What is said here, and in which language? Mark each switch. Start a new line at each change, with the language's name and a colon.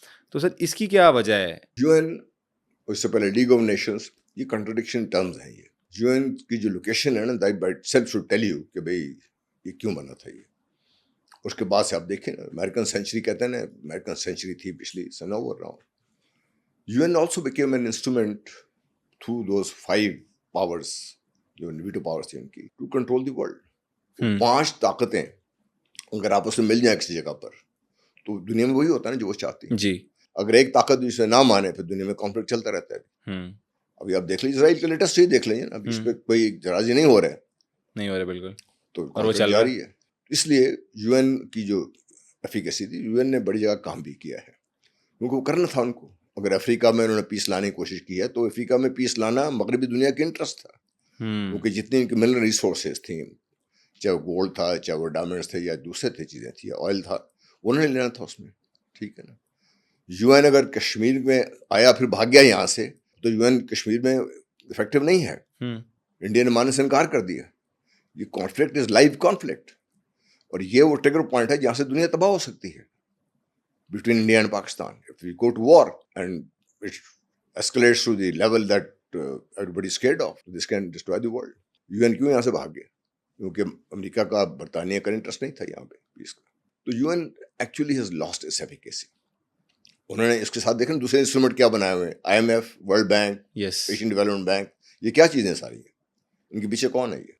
Urdu: تو سر اس کی کیا وجہ ہے؟ یو این, اس سے پہلے لیگ آف نیشنز, یہ کنٹرڈکشن ٹرمز ہیں. یہ یو این کی جو لوکیشن ہے نا,
English: that by self should tell you
Urdu: کہ بھائی یہ کیوں بنا تھا. یہ اس کے بعد سے آپ دیکھیں نا, امیرکن سینچری کہتے ہیں نا, امیرکن سینچری تھی پچھلی سن over round.
English: U N also became an instrument through those 5 powers
Urdu: جو ویٹو پاورس تھی ان کی,
English: To control the world.
Urdu: 5 طاقتیں اگر آپس میں مل جائیں کسی جگہ پر تو دنیا میں وہی ہوتا ہے نا جو وہ چاہتی ہیں. جی, اگر ایک طاقت دوسرے نہ مانے پھر دنیا میں کانفلکٹ چلتا رہتا ہے. ابھی آپ دیکھ لیجیے اسرائیل کے لیٹسٹ ہی دیکھ لیجیے, اب اس پہ کوئی راضی نہیں ہو رہے بالکل, تو اور وہ چل جاری ہے. اس لیے یو این کی جو ایفیکیسی تھی, یو این نے بڑی جگہ کام بھی کیا ہے, کیونکہ وہ کرنا تھا ان کو. اگر افریقہ میں انہوں نے پیس لانے کی کوشش کی ہے تو افریقہ میں پیس لانا مغربی دنیا کے انٹرسٹ تھا, کیونکہ جتنی ان کی منرل ریسورسز تھیں, چاہے وہ گولڈ تھا, چاہے وہ ڈائمنڈس تھے, یا دوسرے تھے چیزیں تھیں, یا آئل تھا, انہوں نے لینا تھا اس میں, ٹھیک ہے نا. یو این اگر کشمیر میں آیا پھر بھاگ گیا یہاں سے, تو یو این کشمیر میں افیکٹو نہیں ہے. انڈیا نے ماننے سے انکار کر دیا. یہ کانفلکٹ از لائیو کانفلکٹ, اور یہ وہ ٹریگر پوائنٹ ہے جہاں سے دنیا تباہ ہو سکتی ہے
English: between India and Pakistan. If we go to war and it escalates to the level that everybody is scared of, this can destroy the world.
Urdu: UN کیوں یہاں سے بھاگ گیا؟ کیونکہ امریکہ کا, برطانیہ کا انٹرسٹ نہیں تھا یہاں پہ پیس کا.
English: تو UN actually has lost its efficacy.
Urdu: انہوں نے اس کے ساتھ دیکھیں دوسرے انسٹرومنٹ کیا بنائے ہوئے ہیں, IMF, world bank, Asian development bank. یہ کیا چیزیں ساری ہیں, ان کے پیچھے کون ہے یہ؟